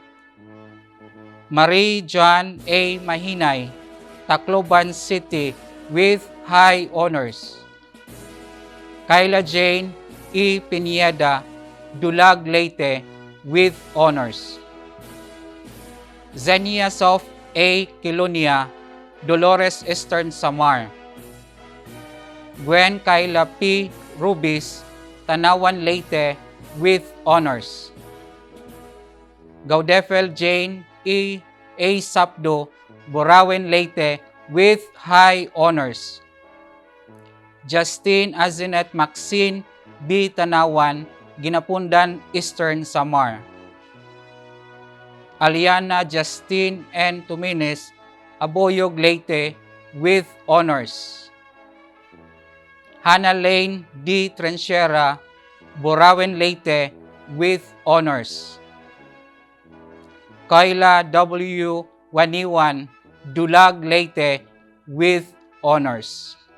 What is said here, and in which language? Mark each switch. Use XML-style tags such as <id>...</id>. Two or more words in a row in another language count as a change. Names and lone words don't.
<en>Marie John A. Mahinay, Tacloban City, with high honors. Kyla Jane E. Pineda, Dulag, Leyte, with honors. Zenia Sof A. Kilonia, Dolores, Eastern Samar. Gwen Kyla P. Rubis, Tanawan, Leyte, with honors. Gaudefel Jane E. A. Sapdo, Borawen, Leyte, with high honors. Justine Azinet Maxine B. Tanawan, Ginapundan, Eastern Samar. Aliana Justine N. Tumines, Aboyog, Leyte, with honors. Hannah Lane D. Trenchera, Borawen, Leyte, with honors. Kayla W. Waniwan, Dulag, Leyte, with honors.</en>